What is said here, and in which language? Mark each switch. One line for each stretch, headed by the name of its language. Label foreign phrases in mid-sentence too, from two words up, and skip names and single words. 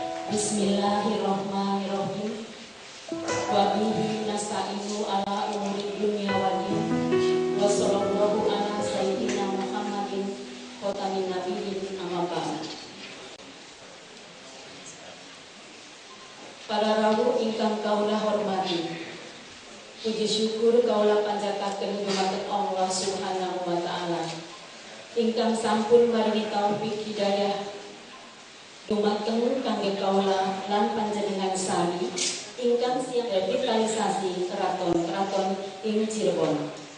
Arabic: بسم الله الرحمن الرحيم. وبه نستعين على أمور الدنيا والدين. وصلى الله على سيدنا محمد خاتم النبيين أما بعد.
Javanese: Para rawuh ingkang kaula hormati, puji syukur kaula panjataken dumateng Allah
Arabic: سبحانه وتعالى
Javanese: ingkang sampun maringi taufik hidayah dumateng kangge kaula lan panjenengan sami ingkang siang revitalisasi keraton ing Cirebon.